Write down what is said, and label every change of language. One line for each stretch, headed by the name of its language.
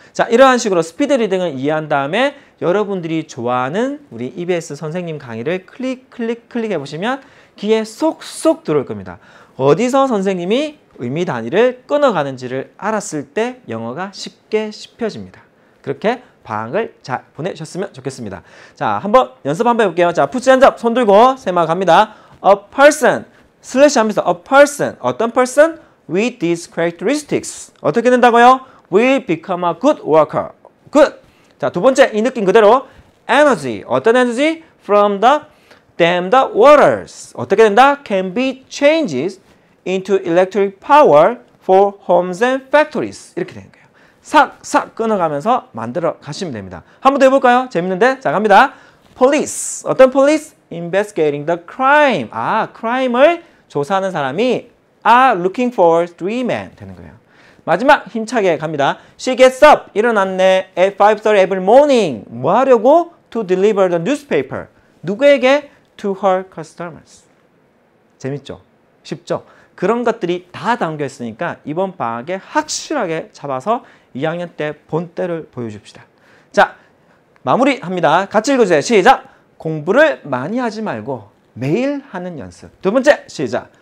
Korean: 자, 이러한 식으로 스피드 리딩을 이해한 다음에 여러분들이 좋아하는 우리 EBS 선생님 강의를 클릭 해보시면 귀에 쏙쏙 들어올 겁니다. 어디서 선생님이 의미 단위를 끊어가는지를 알았을 때 영어가 쉽게 씹혀집니다. 그렇게 방학을 잘 보내셨으면 좋겠습니다. 자, 한번 연습 한번 해볼게요. 자, 푸시 한잡 손 들고 세마 갑니다.
English: A person
Korean: 슬래시 하면서
English: a person 어떤 person with these characteristics
Korean: 어떻게 된다고요?
English: will become a good worker. good.
Korean: 자, 두 번째 이 느낌 그대로 energy 어떤 에너지?
English: from the dam the waters
Korean: 어떻게 된다?
English: can be changed into electric power for homes and factories
Korean: 이렇게 되는 거예요. 싹싹 끊어가면서 만들어 가시면 됩니다. 한 번 더 해볼까요? 재밌는데? 자, 갑니다.
English: police
Korean: 어떤
English: police? investigating the crime crime을
Korean: 조사하는 사람이
English: are looking for 3 men
Korean: 되는 거예요. 마지막 힘차게 갑니다.
English: She gets up
Korean: 일어났네
English: at 5:30 every morning
Korean: 뭐 하려고?
English: To deliver the newspaper
Korean: 누구에게?
English: To her customers.
Korean: 재밌죠? 쉽죠? 그런 것들이 다 담겨 있으니까 이번 방학에 확실하게 잡아서 2학년 때 본때를 보여줍시다. 자, 마무리합니다. 같이 읽어주세요. 시작! 공부를 많이 하지 말고 매일 하는 연습. 두 번째, 시작!